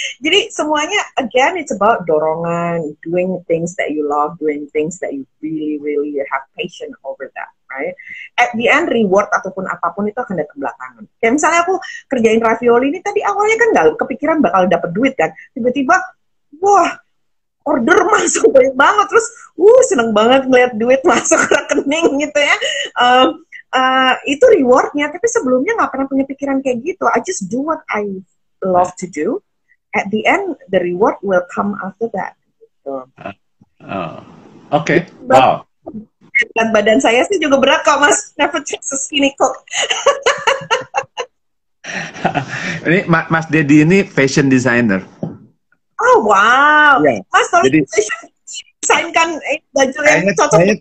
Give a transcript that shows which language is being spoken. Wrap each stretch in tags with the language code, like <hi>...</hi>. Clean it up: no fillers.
<id>Jadi semuanya</id> <en>again it's about</en> <id>dorongan,</id> <en>doing things that you love, doing things that you really have passion over that. Right? At the end,</en> <id>reward ataupun apapun itu akan datang belakangan. Kayak misalnya aku kerjain ravioli ini, tadi awalnya kan nggak kepikiran bakal dapet duit kan. Tiba-tiba, wah, order masuk banyak banget. Terus, seneng banget ngeliat duit masuk rekening gitu ya. Itu rewardnya. Tapi sebelumnya nggak pernah punya pikiran kayak gitu.</id> <en>I just do what I love to do. At the end, the reward will come after that.</en> <id>Gitu. Oke. Wow. Dan badan saya sih juga berat kok, Mas.</id> <en>Never just skinny cook.</en> <id>Ini Mas Dedi ini fashion designer.</id> <en>Oh wow. Yeah.</en> <id>Mas, tolong desainkan baju yang cocok.</id>